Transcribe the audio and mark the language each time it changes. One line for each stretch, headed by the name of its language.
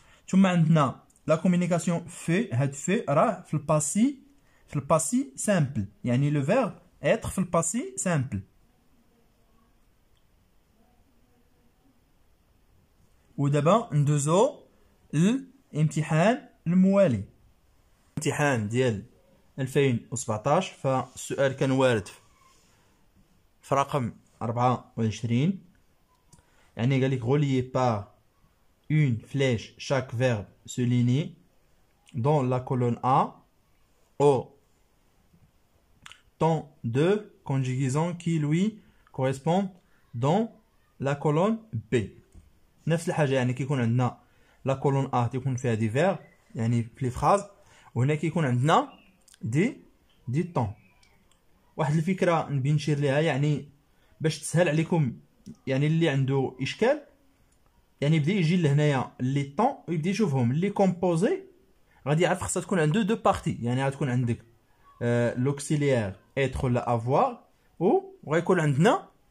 Arabic: ثم عندنا
French: la communication fait
Arabic: هاد fait راه في الباسي simple يعني
French: le verbe être
Arabic: في الباسي simple. ودابا ندوزو الامتحان الموالي. الامتحان ديال 2017 فالسؤال كان وارد في رقم 24 يعني قال لك
French: relié par une flèche chaque verbe souligné dans la colonne A au temps de conjugaison qui lui correspond dans la colonne B.
Arabic: نفس الحاجة يعني كيكون عندنا لا كولون A تيكون فيها دي فيرب يعني في لي فراز وهنا كيكون عندنا دي طون. واحد الفكرة نبي نشير ليها يعني باش تسهل عليكم يعني اللي عنده إشكال يعني يبدا يجي لهنايا لي طون ويبدا يشوفهم لي كومبوزي غادي يعرف خاصها تكون عنده دو بارتي يعني غتكون عندك لوكسيليير être ولا avoir وغيكون عندنا